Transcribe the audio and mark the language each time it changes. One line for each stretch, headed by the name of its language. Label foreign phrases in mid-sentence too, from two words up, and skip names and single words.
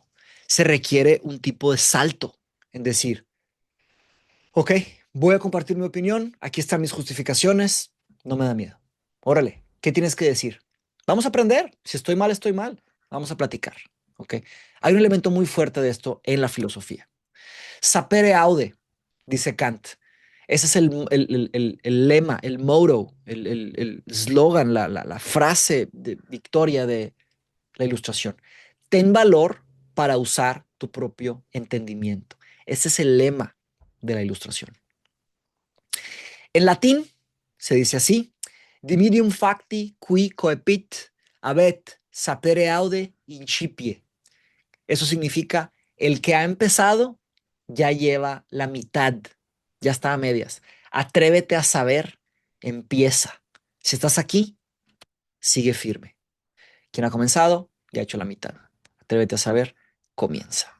Spanish: Se requiere un tipo de salto en decir, ok, voy a compartir mi opinión, aquí están mis justificaciones, no me da miedo. Órale, ¿qué tienes que decir? Vamos a aprender, si estoy mal, estoy mal, vamos a platicar, ok. Hay un elemento muy fuerte de esto en la filosofía.
Latin: Sapere aude,
Spanish: dice Kant. Ese es el lema, el motto, el slogan, la frase de victoria de la ilustración. Ten valor para usar tu propio entendimiento. Ese es el lema de la ilustración. En latín se dice así:
Latin: Dimidium facti qui coepit habet sapere aude incipie.
Spanish: Eso significa el que ha empezado ya lleva la mitad, ya está a medias. Atrévete a saber, empieza. Si estás aquí, sigue firme. Quien ha comenzado, ya ha hecho la mitad. Atrévete a saber, comienza.